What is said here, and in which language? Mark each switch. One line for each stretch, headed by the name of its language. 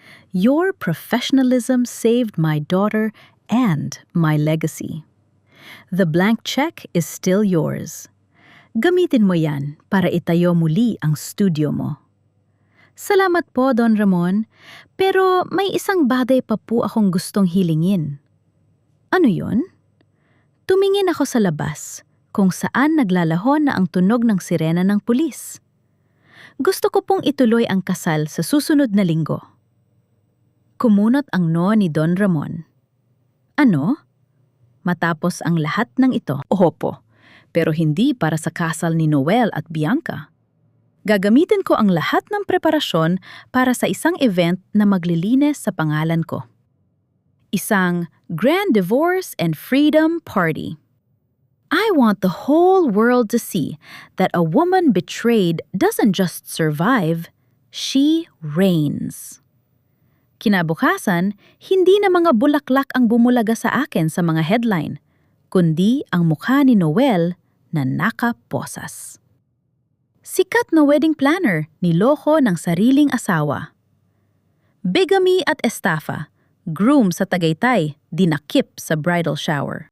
English: Your professionalism saved my daughter and my legacy. The blank check is still yours.
Filipino: Gamitin mo yan para itayo muli ang studio mo. Salamat po, Don Ramon, pero may isang bagay pa po akong gustong hilingin. Ano yon? Tumingin ako sa labas, kung saan naglalahon na ang tunog ng sirena ng pulis. Gusto ko pong ituloy ang kasal sa susunod na linggo. Kumunot ang no ni Don Ramon. Ano? Matapos ang lahat ng ito, opo, pero hindi para sa kasal ni Noel at Bianca. Gagamitin ko ang lahat ng preparasyon para sa isang event na maglilinis sa pangalan ko. Isang Grand Divorce and Freedom Party.
English: I want the whole world to see that a woman betrayed doesn't just survive, she reigns.
Filipino: Kinabukasan, hindi na mga bulaklak ang bumulaga sa akin sa mga headline, kundi ang mukha ni Noel na nakaposas. Sikat na wedding planner, niloko ng sariling asawa. Bigamy at estafa, groom sa Tagaytay, dinakip sa bridal shower.